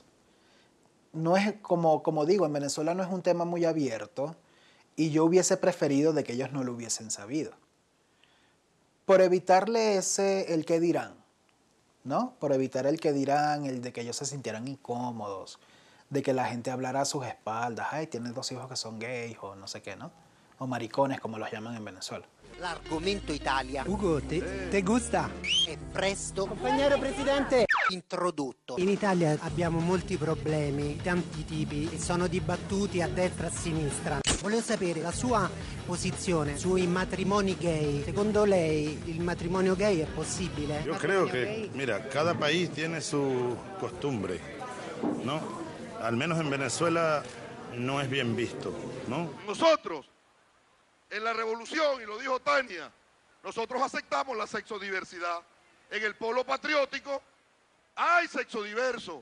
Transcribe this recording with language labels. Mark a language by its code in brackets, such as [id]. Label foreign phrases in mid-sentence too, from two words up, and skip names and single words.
[es] No es como digo, en Venezuela no es un tema muy abierto y yo hubiese preferido de que ellos no lo hubiesen sabido. Por evitarle el qué dirán, ¿no? Por evitar el qué dirán, el de que ellos se sintieran incómodos, de que la gente hablara a sus espaldas, ay, tienes 2 hijos que son gays o no sé qué, ¿no? O maricones, como los llaman en Venezuela. [it] L'argomento Italia. Ugo, [es] te gusta? [it] È presto. Compagnero Presidente. Introdotto. In Italia abbiamo molti problemi, tanti tipi, e sono dibattuti a destra e a sinistra. Volevo sapere la sua posizione sui matrimoni gay. Secondo lei il matrimonio gay è possibile? [es] Yo creo que, mira, cada país tiene su costumbre, ¿no? Al menos en Venezuela no es bien visto, ¿no? Nosotros, en la revolución, y lo dijo Tania, nosotros aceptamos la sexodiversidad. En el polo patriótico hay sexo diverso.